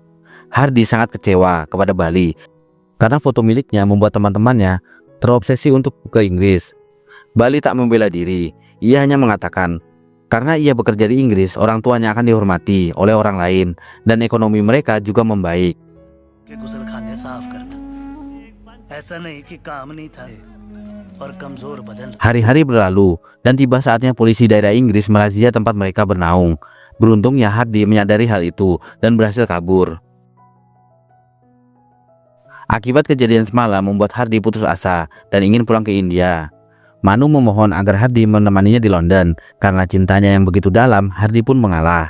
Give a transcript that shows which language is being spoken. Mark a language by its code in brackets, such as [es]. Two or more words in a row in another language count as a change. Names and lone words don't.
[id] Hardy sangat kecewa kepada Bali karena foto miliknya membuat teman-temannya terobsesi untuk ke Inggris. Bali tak membela diri. Ia hanya mengatakan, karena ia bekerja di Inggris, orang tuanya akan dihormati oleh orang lain dan ekonomi mereka juga membaik. [hi] के गुसलखाने साफ करना ऐसा नहीं कि काम नहीं था और कमजोर बदन [id] Hari-hari berlalu dan tiba saatnya polisi daerah Inggris merazia tempat mereka bernaung. Beruntungnya Hardy menyadari hal itu dan berhasil kabur. Akibat kejadian semalam membuat Hardy putus asa dan ingin pulang ke India. Manu memohon agar Hardy menemaninya di London. Karena cintanya yang begitu dalam, Hardy pun mengalah.